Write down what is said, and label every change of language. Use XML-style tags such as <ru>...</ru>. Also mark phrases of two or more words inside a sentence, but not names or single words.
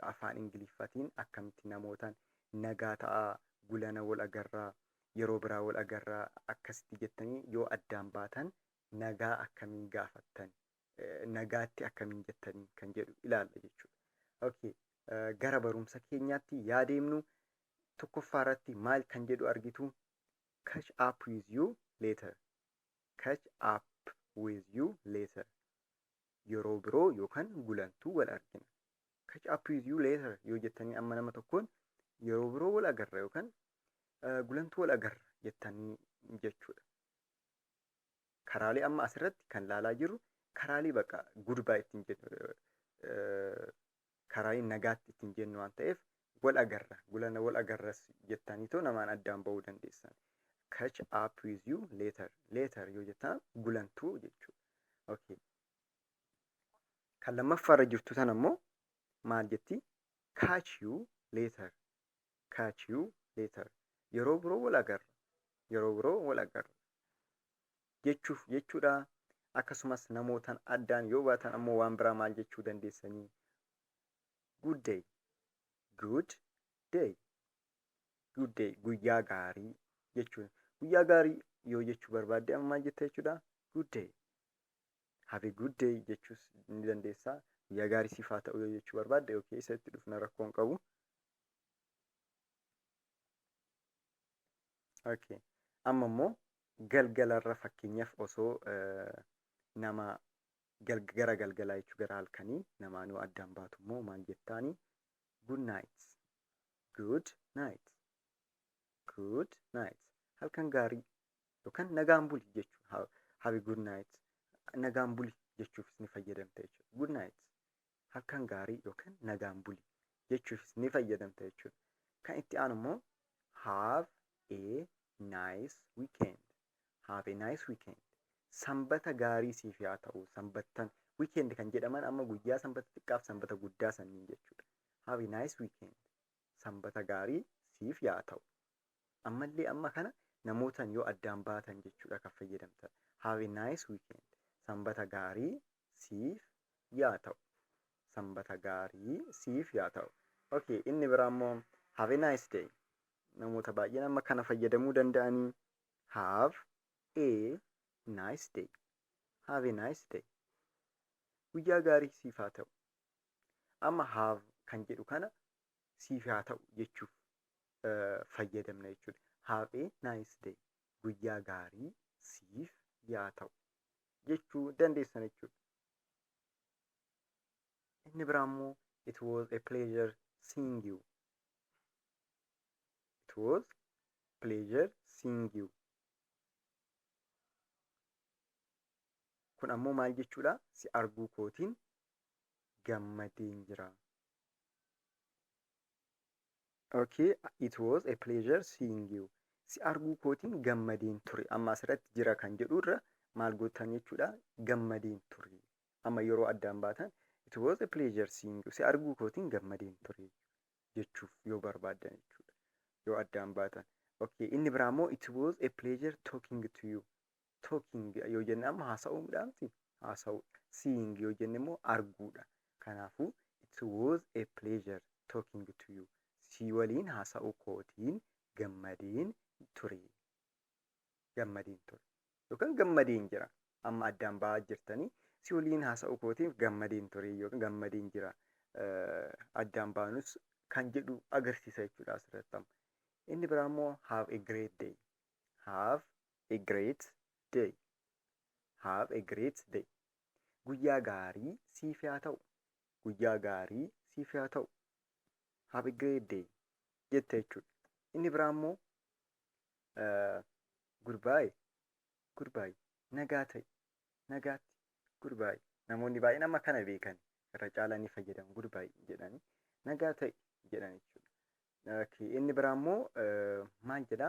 <om>Afaan Ingiliffaatiin akkamitti namootaan nagaa ta'aa, gulana wal agarraa, yeroo biraa wal agarraa akkasitti jettanii yoo addaan baatan nagaa akkamiin gaafattan, nagaatti akkamiin jettanii kan jedhu ilaalla jechuudha. Okay. Gara barumsa keenyaatti yaadeemnu tokkoffaa irratti maal kan jedhu argitu</om> <en>catch up with you later. Catch up with you later.</en> <om>Yeroo biroo yookaan gulantuu wal argina.</om> <en>Catch up with you later</en> <om>yoo jettanii amma nama tokkoon yeroo biroo wal agarra yookaan gulantuu wal agarra jettanii jechuudha. Karaalee amma asirratti kan laalaa jirru karaalee bakka goodbye ittiin jennu karaalee nagaatti ittiin jennu waan ta'eef wal agarra, gulana wal agarras jettaniitoo namaan addaan ba'uu dandeessan.</om> <en>Catch up with you later.</en> <om>Later yoo jettan gulantuu jechuudha. Okay. Kan lammaffaarra jirtu tan ammoo maal jetti?</om> <en>Catch you later. Catch you later.</en> <om>Yeroo biroo wal agarra. Yeroo biroo wal agarra. Jechuudha. Akkasumas namootaan addaan yoo baatan ammoo waan biraa maal jechuu dandeessanii?</om> <en>Good day. Good day. Good day.</en> <om>Guyyaa gaarii jechuudha. Guyyaa gaarii yoo jechuu barbaadde amma maal jetta jechuudha?</om> <en>Good day. Have a good day</en> <om>jechuus ni dandeessaa. Guyyaa gaarii siif haa ta'u yoo jechuu barbaadde okay, isatti dhufna rakkoon qabu. Okay. Amma immoo galgalarra fakkeenyaaf osoo nama gara galgalaa jechuu gara halkanii namaan yoo addaan baatu immoo maal jettaanii?</om> <en>Good night. Good night. Good night.</en> <om>Halkan gaarii yookaan nagaan buli jechuudha.</om> <en>Have a good night.</en> <om>Nagaan buli jechuufis ni fayyadamta jechuudha.</om> <en>Good night.</en> <om>Halkan gaarii yookaan nagaan buli jechuufis ni fayyadamta jechuudha. Kan itti aanu immoo</om> <en>have a nice weekend. Have a nice weekend.</en> <om>Sanbata gaarii siif haa ta'u. Sanbattan weekend kan jedhaman amma guyyaa sanbata xiqqaaf sanbata guddaa sanniin jechuudha.</om> <en>Have a nice weekend.</en> <om>Sanbata gaarii siif haa ta'u. Ammallee amma kana namootaan yoo addaan baatan jechuudha kan fayyadamtan.</om> <en>Have a nice weekend.</en> <om>Sanbata gaarii siif haa ta'u. Sanbata gaarii siif haa ta'u. Okay, inni biraa immoo</om> <en>have a nice day.</en> <om>Namoota baay'een amma kana fayyadamuu danda'anii</om> <en>have a nice day. Have a nice day.</en> <om>Guyyaa gaarii siif haa ta'u. Amma have kan jedhu kana siif haa ta'u jechuuf fayyadamna jechuudha.</om> <en>Have a nice day.</en> <om>Guyyaa gaarii siif haa ta'u jechuu dandeessan jechuudha. Inni biraa immoo</om> <en>it was a pleasure seeing you. It was pleasure seeing you.</en> <om>Kun ammoo maal jechuudha? Si arguu kootiin gammadeen jira.</om> <en>Okay, it was a pleasure seeing you.</en> <om>Si arguu kootiin gammadeen ture. Amma asirratti jira kan jedhurra maal gootan jechuudha? Gammadeen ture. Amma yeroo addaan baatan</om> <en>it was a pleasure seeing you.</en> <om>Si arguu kootiin gammadeen ture jechuuf yoo barbaaddan jechuudha. Yoo addaan baatan. Okay, inni biraa immoo</om> <en>it was a pleasure talking to you.</en> <om>Talking yoo jenne amma haasa'uudhaanti. Haasa'u. Seeing yoo jenne immoo arguudha.</om> <en>Kanaafuu it was a pleasure talking to you.</en> <om>Si waliin haasa'u kootiin gammadeen ture. Gammadeen ture. yookaan gammadeen jira. Amma addaan ba'aa jirtanii si waliin haasa'u kootiif gammadeen ture yookaan gammadeen jira. Addaan baanus kan jedhu agarsiisa jechuudha asirratti. Inni biraa immoo</om> <en>have a great day. Have a great day. Have a great day.</en> <om>Guyyaa gaarii siif haa ta'u. Guyyaa gaarii siif haa ta'u.</om> <en>Have a great day</en> <om>jette jechuudha. Inni biraa immoo goodbye. Goodbye. Nagaa ta'i. Nagaatti. Goodbye. Namoonni baay'een amma kana beekan. Irra caalaa ni fayyadamu. Goodbye jedhanii. Nagaa ta'i jedhan jechuudha. Inni biraa immoo maal jedhaa?</om>